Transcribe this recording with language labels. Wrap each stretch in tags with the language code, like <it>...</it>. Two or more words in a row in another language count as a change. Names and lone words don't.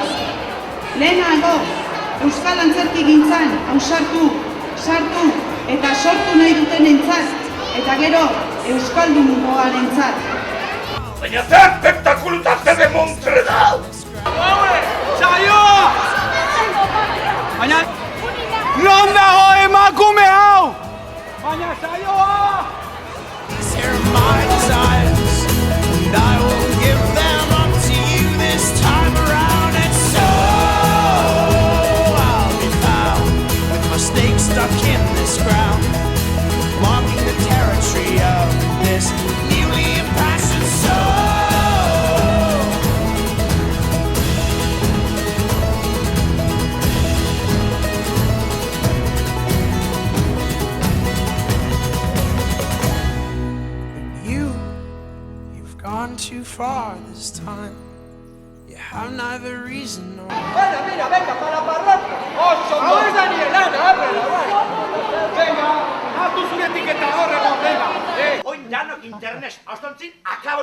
<eu>Lehenago, euskal antzerki gintzan ausartu, sartu eta sortu nahi dutenentzat, eta gero euskaldungoarentzat. Baina zer spektakulu eta zer demontre da! Saioa! Baina... Non dago emakume hau! Baina saioa!</eu> <en>These here are my desires, and I will give them up to you this time around. And so I'll be found with my stake stuck in this ground, marking the territory of this newly impassioned soul. You've gone too far this time. You have neither reason nor...</en> <es>Bueno, mira, venga, para parranda!</es> <eu>Oso! Hau ez da nire lana, venga, hartu zure etiketa horrego, venga! Oin janok internet, austontzin</eu>